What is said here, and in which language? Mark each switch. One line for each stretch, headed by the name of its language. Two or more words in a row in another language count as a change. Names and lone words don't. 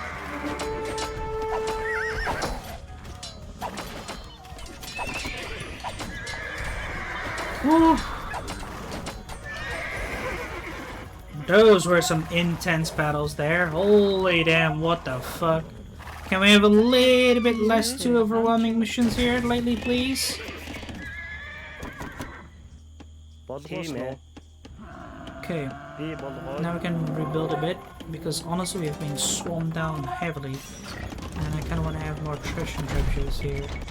English: Woo. Those were some intense battles there. Holy damn, what the fuck. Can we have a little bit less too overwhelming missions here lately, please?
Mongolian: Болгосноо.
English: Okay,
Mongolian: Би болгоо.
English: now we can rebuild a bit, because honestly we've been swarmed down heavily. And I kind of want to have more attrition captures here.